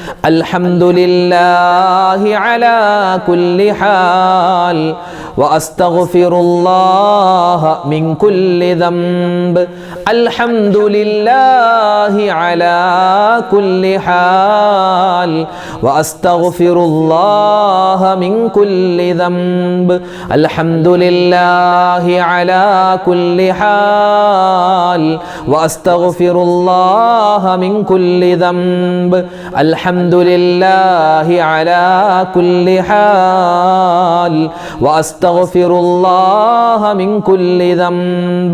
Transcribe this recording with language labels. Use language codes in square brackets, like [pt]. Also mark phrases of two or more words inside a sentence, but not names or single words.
[ar] الحمد لله على كل حال وأستغفر الله من كل ذنب. الحمد لله على كل حال وأستغفر الله من كل ذنب. الحمد لله على كل حال واستغفر الله من كل ذنب. الحمد لله على كل حال واستغفر الله من كل ذنب.